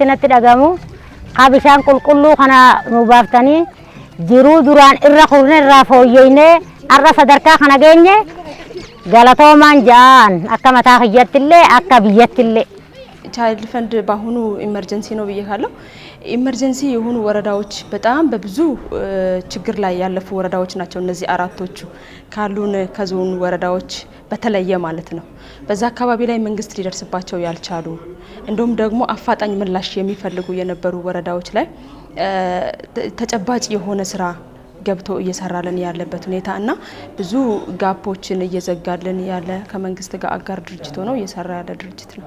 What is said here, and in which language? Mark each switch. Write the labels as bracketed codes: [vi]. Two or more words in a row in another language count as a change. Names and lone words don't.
[om] natti dhagamu haa bishaan qulqulluu kana nu baaftanii jiruu duraan irra kurne irraa fooyyeenee har'a sadarkaa kana geenye galatoomaan ja'an akka mataa kiyyatti illee akka biyyatti illee. [am] ChildFund በአሁኑ ኢመርጀንሲ ነው ብዬካለሁ። ኢመርጀንሲ የሆኑ ወረዳዎች በጣም በብዙ ችግር ላይ ያለፉ ወረዳዎች ናቸው። እነዚህ አራቶቹ ካሉን ከዞን ወረዳዎች በተለየ ማለት ነው። በዛ አካባቢ ላይ መንግስት ሊደርስባቸው ያልቻሉ እንደውም ደግሞ አፋጣኝ ምላሽ የሚፈልጉ የነበሩ ወረዳዎች ላይ ተጨባጭ የሆነ ስራ ገብቶ እየሰራልን ያለበት ሁኔታ እና ብዙ ጋፖችን እየዘጋልን ያለ ከመንግስት ጋር አጋር ድርጅት ሆኖ እየሰራ ያለ ድርጅት ነው።